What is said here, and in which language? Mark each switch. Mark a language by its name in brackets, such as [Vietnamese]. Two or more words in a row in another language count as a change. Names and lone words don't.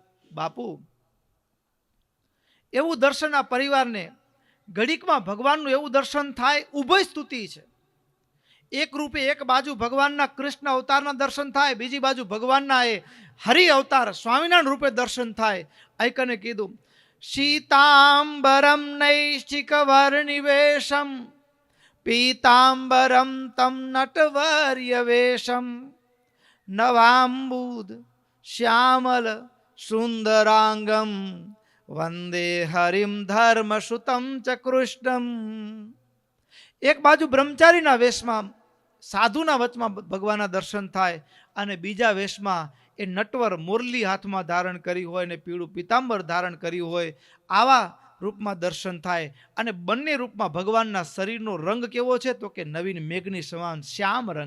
[Gujarati] બાપુ, એવું દર્શન આ પરિવારને ઘડીકમાં ભગવાનનું એવું દર્શન થાય. ઉભય સ્તુતિ છે. એક રૂપે એક બાજુ ભગવાનના કૃષ્ણ અવતારના દર્શન થાય, બીજી બાજુ ભગવાનના એ હરિ અવતાર સ્વામિનારાયણ રૂપે દર્શન થાય. આઈકને કીધું, [Sanskrit] शीतांबरम नैष्ठिक वर्णिवेशम पीतांबरम तम नटवर्य वेशम नवांबुद श्यामल सुंदरांगम वंदे हरिम धर्म सुतम च कृष्णम. [Gujarati] એક બાજુ બ્રહ્મચારીના વેશમાં સાધુના વચમાં ભગવાનના દર્શન થાય અને બીજા વેશમાં એ નટવર મુરલી હાથમાં ધારણ કરી હોય ને પીળું પીતાંબર ધારણ કર્યું હોય આવા રૂપમાં દર્શન થાય. અને બંને રૂપમાં ભગવાનના શરીરનો રંગ કેવો છે તો કે નવીન મેઘની સમાન શ્યામ રંગ.